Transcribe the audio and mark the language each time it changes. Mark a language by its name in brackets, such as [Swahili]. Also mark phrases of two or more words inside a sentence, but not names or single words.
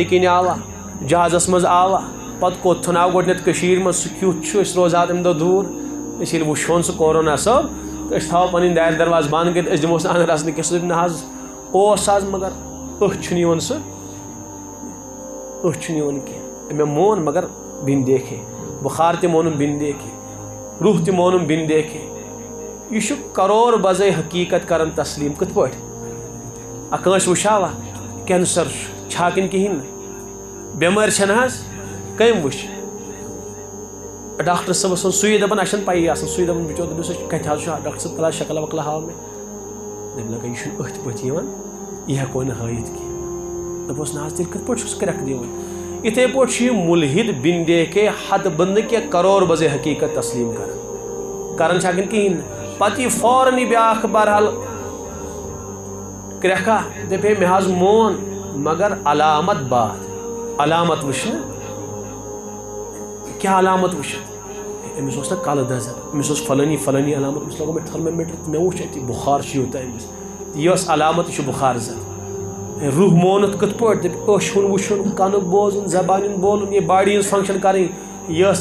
[Kashmiri] کِنۍ آوا جہازس منٛز آوا پتہٕ کوٚتتھن آو گۄڈٕنٮ۪تھ کٔشیٖرِ منٛز سُہ کیُتھ چھُ أسۍ روزان امہِ دۄہ دوٗر أسۍ ییٚلہِ وٕچھون سُہ کورونا صٲب تہٕ أسۍ تھاوو پنٕنۍ دارِ درواز بنٛد کٔرِتھ أسۍ دِموس نہٕ انٛدر اژنہٕ کینٛہہ سُہ دپہِ نہ حظ اوس حظ مگر أتھۍ چھُنہٕ یِوان سُہ أتھۍ چھُنہٕ یِوان کینٛہہ مےٚ مون مگر [Urdu] بن دیکھے [Kashmiri] بُخار تہِ مونُم [Urdu] بن دیکھے [Kashmiri] روح تہِ مونُم [Urdu] بن دیکھے [Kashmiri] یہ چھُ کرور بزے حقیٖقت کران تسلیٖم کِتھ پٲٹھۍ کٲنٛسہِ وٕچھاوا کینسر چھا کِنہٕ کِہیٖنۍ نہٕ بٮ۪مٲرۍ چھنہٕ حظ کٔمۍ وٕچھ ڈاکٹر صٲبس اوس سُے دپان اَسہِ چھنہٕ پَیی آسان سُے دپان بِچور دٔپِس کتہِ حظ چھُ ڈاکٹر صٲب فِلحال شکلا وکلا ہاو مےٚ دٔپۍ لگا یہِ چھُنہٕ أتھۍ پٲٹھۍ یِوان یہِ ہٮ۪کو نہٕ ہٲیِتھ کینٛہہ دوٚپُس نہ حظ تیٚلہِ کِتھ پٲٹھۍ چھُس کرٛٮ۪کھ دِوان یِتھے پٲٹھۍ چھُ یہِ مُلحد [Urdu] بن دیکھے [Kashmiri] حد بنٛد نہٕ کینٛہہ کرور بزے حقیٖقت تسلیٖم کران چھا کِنہٕ کِہیٖنۍ نہٕ پتہٕ یی فوراً یہِ بیٛاکھ بہرحال کرٛٮ۪کھا دپہِ ہے مےٚ حظ مون مگر علامت باد علامت وٕچھنہٕ کیٛاہ علامت وٕچھِتھ أمِس اوس نہ کلہٕ دزان أمِس اوس فلٲنی فلٲنی علامت أمِس لگوو مےٚ تھٔرمومیٖٹر تہٕ مےٚ وٕچھ اَتہِ بُخار چھُ یوٗتاہ أمِس یہِ ٲس علامت یہِ چھُ بُخار زد روح مونُتھ کِتھ پٲٹھۍ دپہِ أچھ ہُنٛد وٕچھُن کَنُک بوزُن زبانہِ ہُنٛد بولُن یہِ باڈی ہٕنٛز فنٛگشن کَرٕنۍ یہِ ٲس